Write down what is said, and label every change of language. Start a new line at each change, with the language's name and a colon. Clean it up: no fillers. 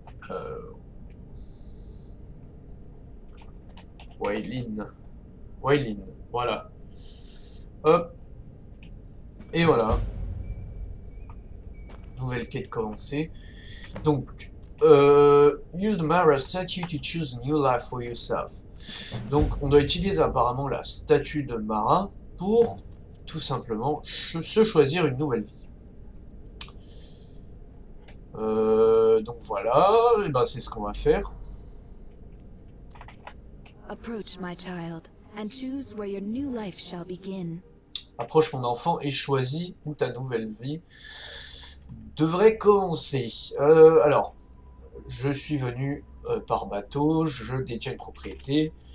French: Euh, Wailin. Wailin, voilà. Hop, et voilà. Nouvelle quête commencée.
English: Donc, use the Mara statue to choose a new life for yourself.
French: Donc, on doit utiliser apparemment la statue de Mara pour tout simplement se choisir une nouvelle vie. Donc voilà, et ben c'est ce qu'on va faire.
English: Approach, my child, and choose where your new life shall begin.
French: Approche mon enfant et choisis où ta nouvelle vie devrait commencer. Alors, je suis venu par bateau, je détiens une propriété.